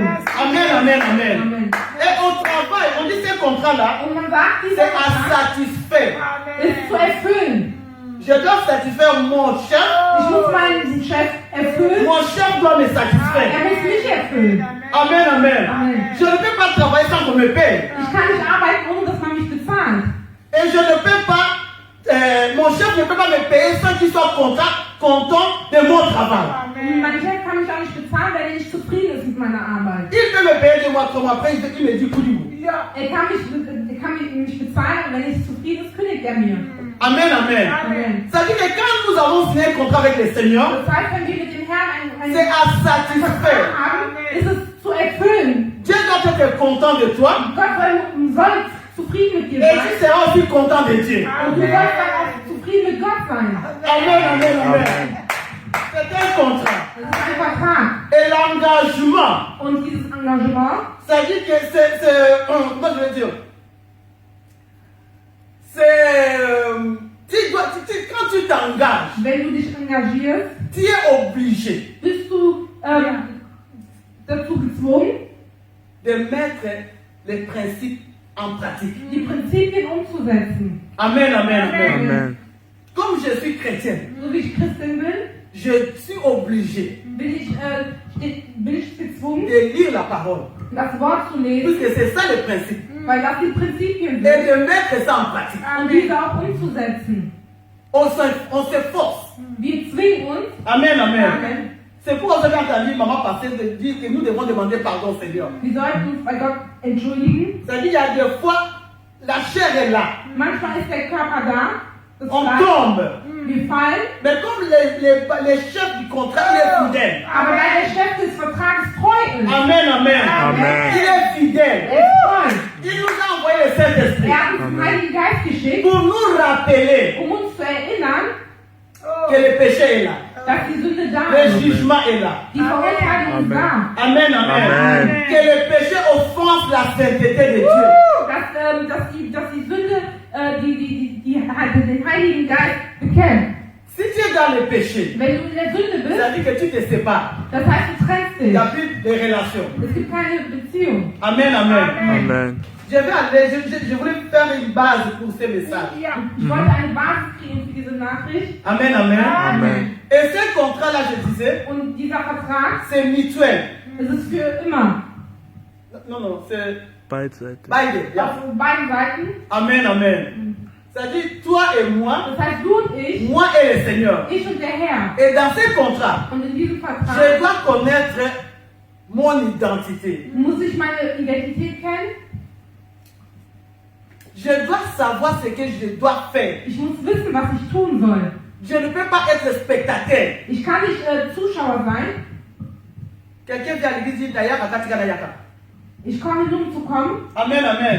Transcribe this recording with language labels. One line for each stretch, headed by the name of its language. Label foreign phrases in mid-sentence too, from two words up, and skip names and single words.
French: Amen, amen, amen.
German: Amen.
French: Et au travail, on dit ce contrat-là,
German: Und man sagt,
French: c'est
German: dieser
French: à
German: Vertrag
French: satisfaire.
German: ist zu erfüllen.
French: Je dois satisfaire mon chef.
German: Ich muss meinen Chef erfüllen.
French: Mon chef doit me satisfaire.
German: Er muss mich erfüllen.
French: Amen, amen.
German: Amen.
French: Je ne peux pas travailler sans qu'on me paye.
German: Ich kann nicht arbeiten, ohne dass man mich bezahlt.
French: Et je ne peux pas, mon chef ne peut pas me payer sans qu'il soit content de mon travail.
German: Mein Chef kann mich auch nicht bezahlen, wenn er nicht zufrieden ist mit meiner Arbeit.
French: Il peut me payer de moi comme après, il me dit coup du bout.
German: Er kann mich bezahlen und wenn er nicht zufrieden ist, kündigt er mir.
French: Amen, amen.
German: Amen.
French: Ça veut dire que quand nous avons signé un contrat avec le Seigneur,
German: Das heißt, wenn wir mit dem Herrn einen
French: c'est à
German: Vertrag
French: satisfaire.
German: haben, ist es zu erfüllen.
French: Dieu doit être content de toi
German: Gott soll zufrieden mit dir
French: et
German: sein.
French: tu seras aussi content de Dieu.
German: Und du sollst dann auch zufrieden mit Gott sein.
French: Amen, amen, amen. C'est un contrat.
German: Das ist ein Vertrag.
French: Et l'engagement,
German: Und dieses Engagement,
French: ça dit que comment je vais dire, quand tu t'engages,
German: wenn du dich engagierst,
French: tu es obligé
German: bist du dazu gezwungen,
French: de mettre les principes en pratique.
German: die Prinzipien umzusetzen.
French: Amen, amen, amen.
German: Amen.
French: Comme je suis chrétienne,
German: So wie ich Christin bin,
French: je suis obligé
German: bin ich gezwungen,
French: de lire la parole.
German: das Wort zu lesen,
French: Puisque c'est ça le principe.
German: weil das die Prinzipien
French: Et
German: sind.
French: de mettre ça en pratique.
German: Und diese auch umzusetzen.
French: On s'efforce.
German: Wir zwingen uns.
French: Amen, amen.
German: Amen.
French: C'est pourquoi vous avez entendu maman passer de dire que nous devons demander pardon au Seigneur.
German: Wir sollten uns bei Gott entschuldigen.
French: C'est-à-dire qu'il y a des fois, la chair est là.
German: Manchmal ist der Körper da, das
French: On
German: Fleisch,
French: tombe.
German: wir fallen,
French: Mais comme les chefs du contrat, il est fidèle.
German: aber weil der Chef des Vertrages treu ist.
French: Amen, amen.
German: Amen.
French: Il est fidèle.
German: Er ist treu.
French: Il nous a envoyé le Saint-Esprit
German: Er hat uns den Heiligen Geist geschickt,
French: pour nous rappeler
German: um uns zu erinnern,
French: que le péché est là.
German: dass die Sünde da
French: Le
German: ist.
French: jugement est là.
German: Die Verurteilung ist da.
French: Amen, amen.
German: Amen.
French: Que le péché offense la sainteté de Dieu.
German: Dass die Sünde den Heiligen Geist bekämpft.
French: Si tu es dans le péché,
German: Wenn du in der Sünde bist,
French: ça veut dire que tu te sépares.
German: das heißt, du trennst
French: Il
German: dich.
French: n'y a plus de relation.
German: Es gibt keine Beziehung.
French: Amen, amen.
German: Amen.
French: Je vais aller, je voulais faire une base pour ce message.
German: Ich wollte eine Basis kriegen für diese Nachricht.
French: Amen, amen.
German: Amen.
French: Et ce contrat-là, je disais,
German: Und dieser Vertrag,
French: c'est mutuel.
German: es ist für immer.
French: Non, non, c'est
German: Beide Seiten. beide. Ja. Auf beiden Seiten.
French: Amen, amen. C'est-à-dire, toi et moi,
German: Das heißt, du und ich
French: et le Seigneur.
German: und der Herr.
French: Et dans ce contrat,
German: Und in diesem
French: je
German: Vertrag
French: dois connaître mon identité.
German: muss ich meine Identität kennen.
French: Je dois savoir ce que je dois faire.
German: Ich muss wissen, was ich tun soll.
French: Je ne peux pas être spectateur.
German: Ich kann nicht Zuschauer sein.
French: Quelqu'un vient à l'église et dit Naya Kakatika Nayaka.
German: Ich komme nur, um zu kommen.
French: Amen, amen.